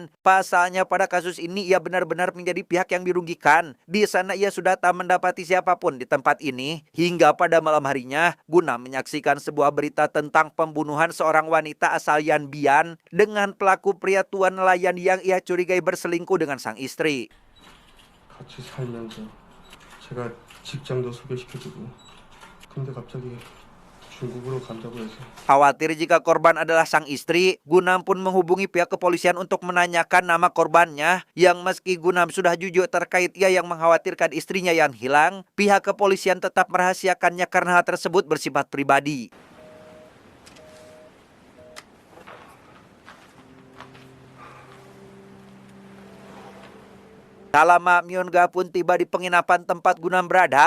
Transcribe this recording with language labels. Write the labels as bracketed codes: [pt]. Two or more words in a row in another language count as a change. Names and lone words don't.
[id] Pasalnya pada kasus ini ia benar-benar menjadi pihak yang dirugikan. Di sana ia sudah tak mendapati siapapun di tempat ini. Hingga pada malam harinya, Gunam menyaksikan sebuah berita tentang pembunuhan seorang wanita asal Dian Bian dengan pelaku pria tua nelayan yang ia curigai berselingkuh dengan sang istri. [ko] 같이 살면서 제가 직장도 소개시켜주고 근데 갑자기 중국으로 간다고 해서 [id] Khawatir jika korban adalah sang istri, Gunam pun menghubungi pihak kepolisian untuk menanyakan nama korbannya. Yang meski Gunam sudah jujur terkait ia yang mengkhawatirkan istrinya yang hilang, pihak kepolisian tetap merahasiakannya karena hal tersebut bersifat pribadi. Tak lama, Myungah pun tiba di penginapan tempat Gunam berada.